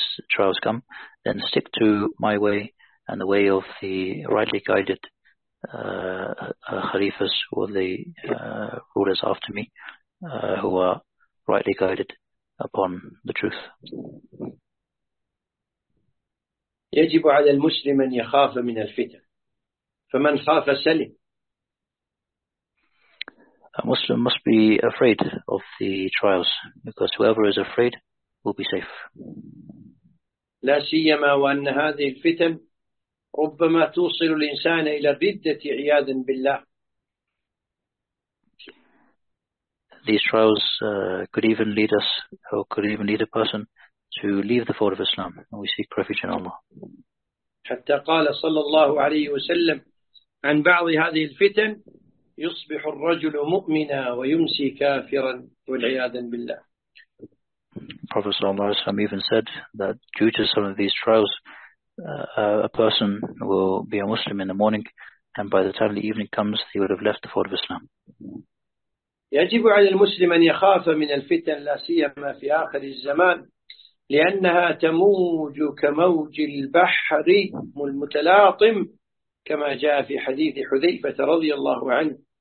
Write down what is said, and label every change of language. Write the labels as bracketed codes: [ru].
[en] trials come, then stick to my way and the way of the rightly guided Khalifas or the rulers after me who are rightly guided upon the truth. [ar] يجب على المسلم أن يخاف من الفتن فمن خاف سلم. [en] A Muslim must be afraid of the trials because whoever is afraid will be safe. [ar] لا سيما وأن هذه الفتن ربما توصل الإنسان إلى الردة عياذا بالله. [en] These trials could even lead a person to leave the fold of Islam, and we seek refuge in Allah. [ar] حتى قال صلى الله عليه وسلم عن بعض هذه الفتن يصبح الرجل مؤمنا ويمسي كافرا والعياذ بالله. [en] Prophet [ar] صلى الله عليه وسلم [en] even said that due to some of these trials, a person will be a Muslim in the morning, and by the time the evening comes, he would have left the fold of Islam. [ar] يجب على المسلم أن يخاف من الفتن لا سيما في آخر الزمان لأنها تموج كموج البحر المتلاطم كما جاء في حديث حذيفة رضي الله عنه.